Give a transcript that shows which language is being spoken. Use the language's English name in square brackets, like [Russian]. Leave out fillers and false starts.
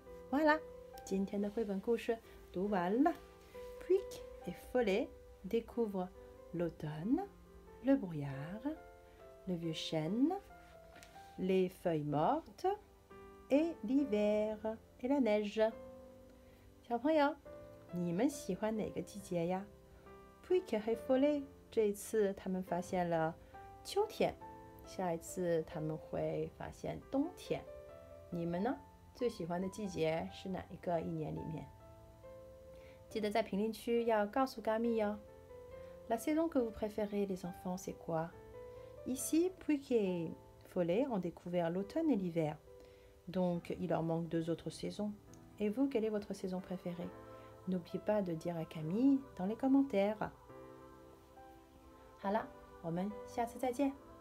[Chinese] Voilà, 今天的绘本故事读完了。 [French] Pouic et Follet découvrent l'automne, le brouillard, le vieux chêne, les feuilles mortes et l'hiver et la neige. [Chinese] 小朋友，你们喜欢哪个季节呀？Pouic和 Follet 这一次他们发现了秋天，下一次他们会发现冬天。你们呢？最喜欢的季节是哪一个一年里面？记得在评论区要告诉嘎咪哟。 [French] La saison que vous préférez, les enfants, c'est quoi? Ici, Pouic et Follet ont découvert l'automne et l'hiver. Donc, il leur manque 2 autres saisons. Et vous, quelle est votre saison préférée? N'oubliez pas de dire à Camille dans les commentaires. [Chinese] 好了，我们下次再见。